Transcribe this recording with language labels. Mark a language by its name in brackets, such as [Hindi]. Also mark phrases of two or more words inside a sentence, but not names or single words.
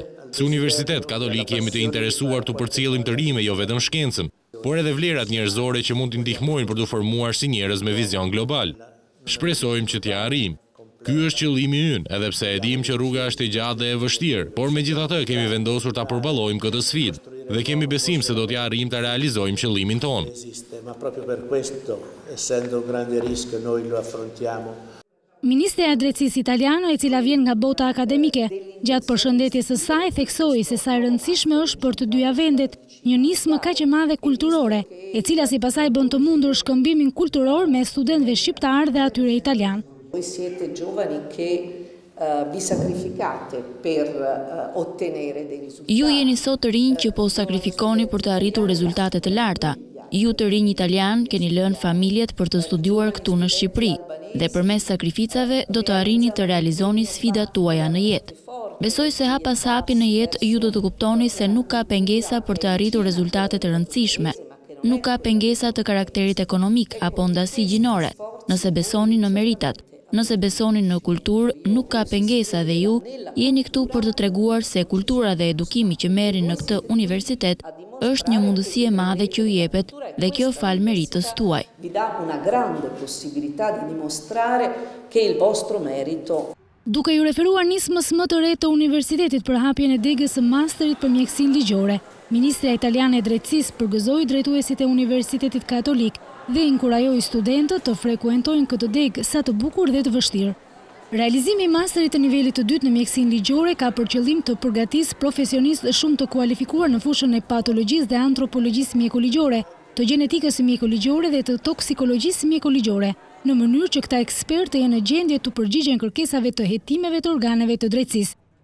[Albanian] Si Universitet Katolik jemi të interesuar të përcjellim të rime jo vetëm shkencën, por edhe vlerat njerëzore që mund të ndihmojnë për të formuar si njerëz me vizion global. Shpresojmë që t'ja arrijmë. Ky është qëllimi ynë, edhe pse e dim që rruga është e gjatë dhe e vështirë, por megjithatë kemi vendosur ta përballojmë këtë sfidë dhe kemi besim se do t'ja arrijmë ta realizojmë qëllimin tonë. [Italian] Ma proprio per questo, essendo un grande rischio, noi lo affrontiamo. [Albanian] Ministrja e Drejtësisë italiane, e cila vjen nga bota akademike, gjatë përshëndetjes së saj theksoi se sa e rëndësishme është për të dyja vendet një nismë kaq e madhe kulturore, e cila si pasaj bën të mundur shkëmbimin kulturor me studentëve shqiptar dhe atyre italian. [Italian] Voi siete giovani che vi sacrificate per ottenere dei risultati. [Albanian] Ju jeni sot të rinj që po sakrifikoni për të arritur rezultate të larta. Ju të rinj italian keni lënë familjet për të studiuar këtu në Shqipëri dhe përmes sakrificave do të arrini të realizoni sfidat tuaja në jetë. Besoj se hap pas hapi në jetë ju do të kuptoni se nuk ka pengesa për të arritur rezultate të rëndësishme. Nuk ka pengesa të karakterit ekonomik apo ndasi gjinore, nëse besoni në meritat. Nëse besoni në kulturë, nuk ka pengesa dhe ju jeni këtu për të treguar se kultura dhe edukimi që merrin në këtë universitet është një mundësi e madhe që ju jepet dhe kjo fal meritës tuaj. [Italian] Vi dà una grande possibilità di dimostrare che il vostro merito. [Albanian] Duke ju referuar nismës më të re të universitetit për hapjen e degës së masterit për mjekësinë ligjore, Ministrja italiane e Drejtësisë përgëzoi drejtuesit e Universitetit Katolik dhe inkurajoi studentët të frekuentojnë këtë degë sa të bukur dhe të vështirë. Realizimi i masterit të nivelit të dytë në mjekësinë ligjore ka për qëllim të përgatisë profesionistë shumë të kualifikuar në fushën e patologjisë dhe antropologjisë mjekoligjore, të gjenetikës mjekoligjore dhe të toksikologjisë mjekoligjore, në mënyrë që këta ekspertë jenë në gjendje të përgjigjen kërkesave të hetimeve të organeve të drejtësisë.